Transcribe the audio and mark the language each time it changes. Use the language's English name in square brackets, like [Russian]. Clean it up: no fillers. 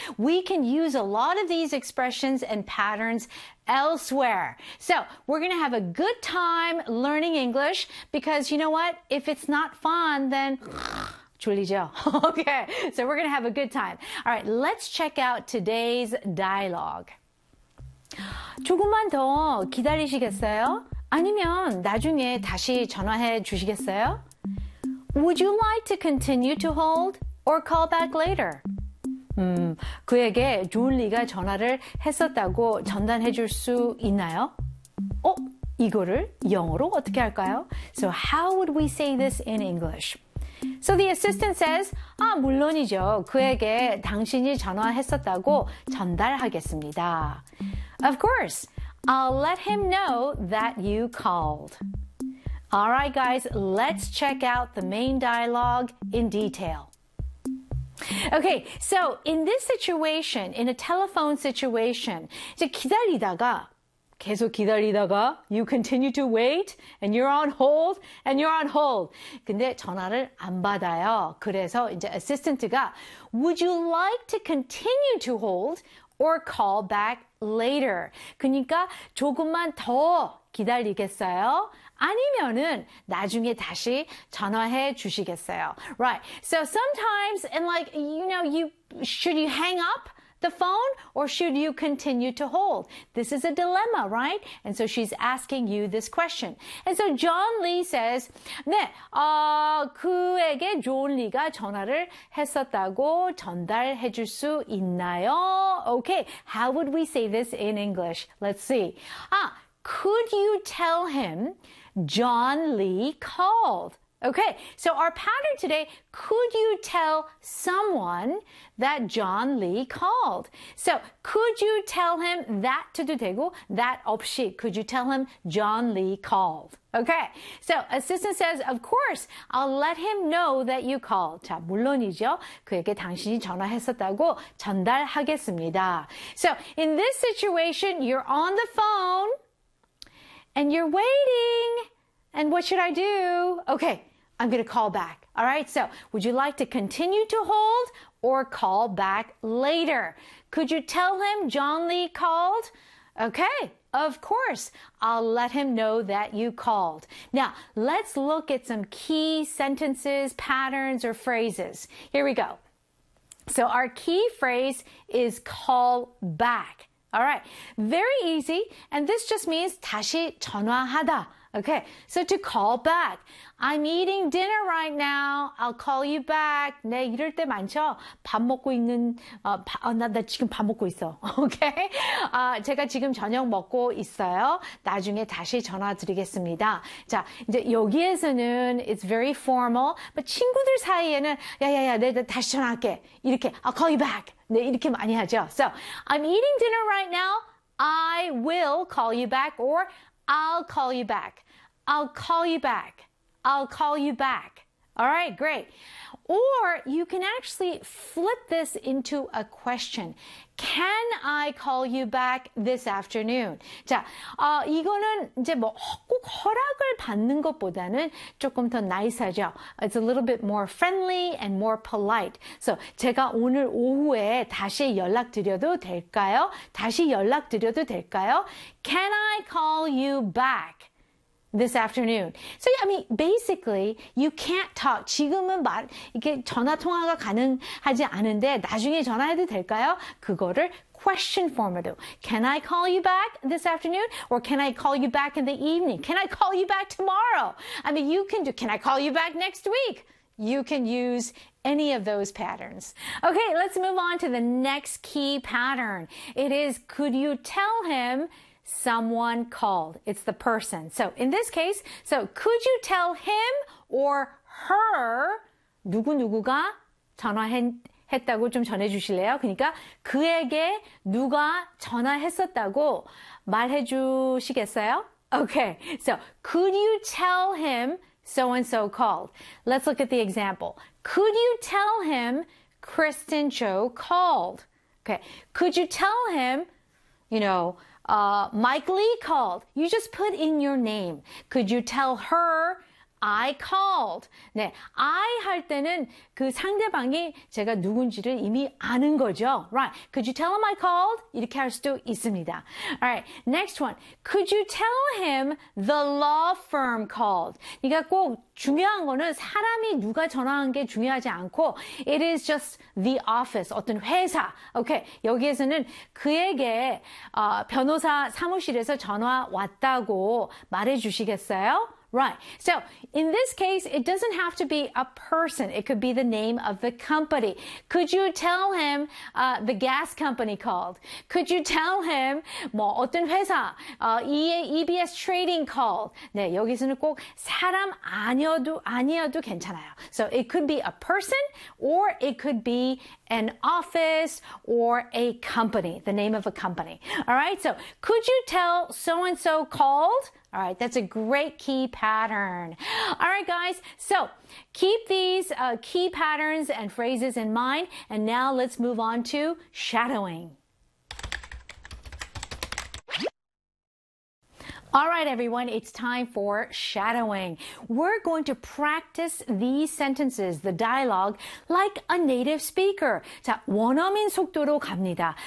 [English] We can use a lot of these expressions and patterns elsewhere. So, we're going to have a good time learning English because you know what? If it's not fun, then [Korean] 졸리죠. [English] Okay, so we're going to have a good time. All right, let's check out today's dialogue. [Korean] 조금만 더 기다리시겠어요? 아니면 나중에 다시 전화해 주시겠어요? [English] Would you like to continue to hold or call back later? [Korean] 그에게 졸리가 전화를 했었다고 전단해 줄 수 있나요? 어? 이거를 영어로 어떻게 할까요? [English] So how would we say this in English? So the assistant says, [Korean] 아, 물론이죠. 그에게 당신이 전화했었다고 전달하겠습니다. [English] Of course, I'll let him know that you called. All right, guys, let's check out the main dialogue in detail. Okay, so in this situation, in a telephone situation, [Korean] 이제 기다리다가 계속 기다리다가 [English] you continue to wait and you're on hold and you're on hold. [Korean] 근데 전화를 안 받아요. 그래서 이제 assistant가 [English] would you like to continue to hold or call back later? [Korean] 그러니까 조금만 더 기다리겠어요? 아니면은 나중에 다시 전화해 주시겠어요? [English] Right. So sometimes and like you know should you hang up the phone or should you continue to hold? This is a dilemma, right? And so she's asking you this question. And so John Lee says, [Korean] 네, 그에게 존 리가 전화를 했었다고 전달해 줄 수 있나요? [English] Okay, how would we say this in English? Let's see. Ah, could you tell him John Lee called? Okay, so our pattern today, could you tell someone that John Lee called? So, could you tell him that [Korean] 해도 되고, [English] that [Korean] 없이, [English] could you tell him John Lee called? Okay, so assistant says, of course, I'll let him know that you called. [Korean] 자, 물론이죠. 그에게 당신이 전화했었다고 전달하겠습니다. [English] So, in this situation, you're on the phone and you're waiting. And what should I do? Okay, I'm going to call back. All right, so would you like to continue to hold or call back later? Could you tell him John Lee called? Okay, of course. I'll let him know that you called. Now, let's look at some key sentences, patterns, or phrases. Here we go. So our key phrase is call back. All right, very easy. And this just means [Korean] 다시 전화하다. [English] Okay, so to call back, I'm eating dinner right now. I'll call you back. [Korean] 네, 이럴 때 많죠? 밥 먹고 있는, 나 지금 밥 먹고 있어. Okay, 제가 지금 저녁 먹고 있어요. 나중에 다시 전화드리겠습니다. 자, 이제 여기에서는 [English] it's very formal, but [Korean] 친구들 사이에는 야야야, 내가 다시 전화할게. 이렇게 [English] I'll call you back. [Korean] 네, 이렇게 많이 하죠. [English] So, I'm eating dinner right now. I will call you back or I'll call you back. I'll call you back. I'll call you back. All right, great. Or you can actually flip this into a question. Can I call you back this afternoon? [Korean] 자, 이거는 이제 뭐 꼭 허락을 받는 것보다는 조금 더 나이스하죠. [English] It's a little bit more friendly and more polite. [Korean] So 제가 오늘 오후에 다시 연락드려도 될까요? 다시 연락드려도 될까요? [English] Can I call you back this afternoon? So, I mean, basically, you can't talk. [Korean] 지금은 이렇게 전화 통화가 가능하지 않은데 나중에 전화해도 될까요? 그거를 question form으로. [English] Can I call you back this afternoon? Or can I call you back in the evening? Can I call you back tomorrow? I mean, you can do, can I call you back next week? You can use any of those patterns. Okay, let's move on to the next key pattern. It is, could you tell him someone called? It's the person. So in this case, so could you tell him or her [Korean] 누구누구가 전화했다고 좀 전해주실래요? 그러니까 그에게 누가 전화했었다고 말해주시겠어요? [English] Okay, so could you tell him so-and-so called? Let's look at the example. Could you tell him Kristen Cho called? Okay, could you tell him, you know, Mike Lee called? You just put in your name. Could you tell her I called? [Korean] 네, I 할 때는 그 상대방이 제가 누군지를 이미 아는 거죠. [English] Right, could you tell him I called? [Korean] 이렇게 할 수도 있습니다. [English] Alright, next one. Could you tell him the law firm called? [Korean] 그러니까 꼭 중요한 거는 사람이 누가 전화한 게 중요하지 않고 [English] it is just the office, [Korean] 어떤 회사. Okay, 여기에서는 그에게 변호사 사무실에서 전화 왔다고 말해 주시겠어요? [English] Right. So, in this case, it doesn't have to be a person. It could be the name of the company. Could you tell him the gas company called? Could you tell him [Korean] 뭐 어떤 회사, [English] EBS Trading called? [Korean] 네, 여기서는 꼭 사람 아니어도 괜찮아요. [English] So, it could be a person or it could be an office or a company, the name of a company. All right? So, could you tell so-and-so called? All right, that's a great key pattern. All right, guys, so keep these key patterns and phrases in mind. And now let's move on to shadowing. All right, everyone, it's time for shadowing. We're going to practice these sentences, the dialogue, like a native speaker. [Korean] 자, 원어민 속도로 갑니다.